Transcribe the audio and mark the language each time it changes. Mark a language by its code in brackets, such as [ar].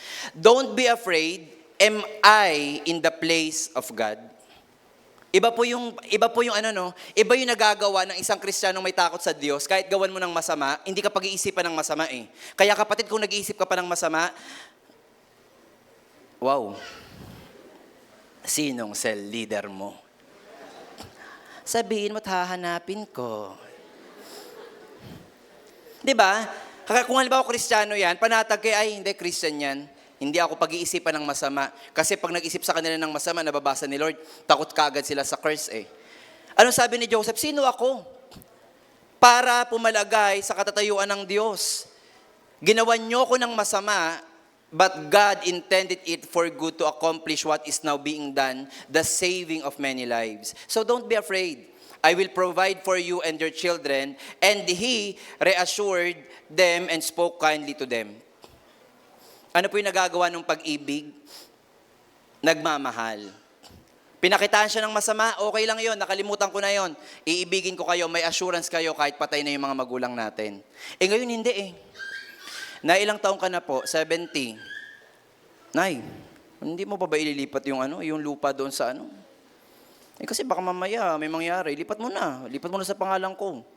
[en] Don't be afraid, am I in the place of God? [tl] Iba po yung iba yung nagagawa ng isang Kristiyanong may takot sa Diyos. Kahit gawan mo ng masama, hindi ka pag-iisipan ng masama Kaya kapatid, kung nag-iisip ka pa ng masama, wow, sinong cell leader mo? Sabihin mo at hahanapin ko. Diba? Kung halimbawa Kristiyano yan, panatag kay, ay hindi, Christian yan. Hindi ako pag-iisipan ng masama. Kasi pag nag-isip sa kanila ng masama, nababasa ni Lord, takot kaagad sila sa curse Ano sabi ni Joseph? Sino ako? Para pumalagay sa katatayuan ng Diyos. Ginawan niyo ko ng masama, [en] but God intended it for good to accomplish what is now being done, the saving of many lives. So don't be afraid. I will provide for you and your children. And he reassured them and spoke kindly to them. [tl] Ano po yung nagagawa ng pag-ibig? Nagmamahal. Pinakitaan siya ng masama, okay lang yon, nakalimutan ko na yon. Iibigin ko kayo, may assurance kayo kahit patay na yung mga magulang natin. Ngayon hindi Na ilang taong ka na po? 70. Nay, hindi mo pa ba ililipat yung lupa doon sa kasi baka mamaya may mangyari, lipat mo na sa pangalan ko.